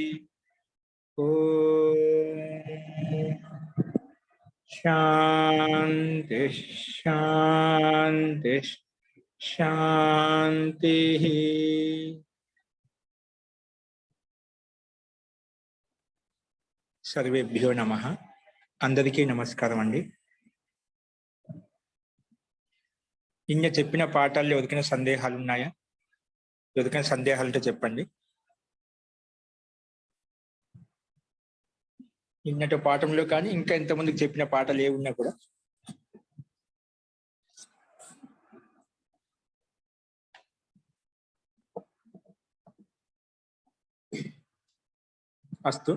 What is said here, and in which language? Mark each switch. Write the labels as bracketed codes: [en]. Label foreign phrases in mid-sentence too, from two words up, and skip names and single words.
[sa] ओम शांति शांति शांति। सर्वेभ्यो नमः। [te] అందరికీ నమస్కారం అండీ। నిన్న చెప్పిన పాఠాల్లో ఎవరికైనా సందేహాలు ఉన్నాయా? ఎవరికైనా సందేహాలు ఉంటే చెప్పండి. నిన్నటి పాఠంలో కానీ ఇంకా ఎంతమందికి చెప్పిన పాఠాలు ఏ ఉన్నా కూడా అస్తు.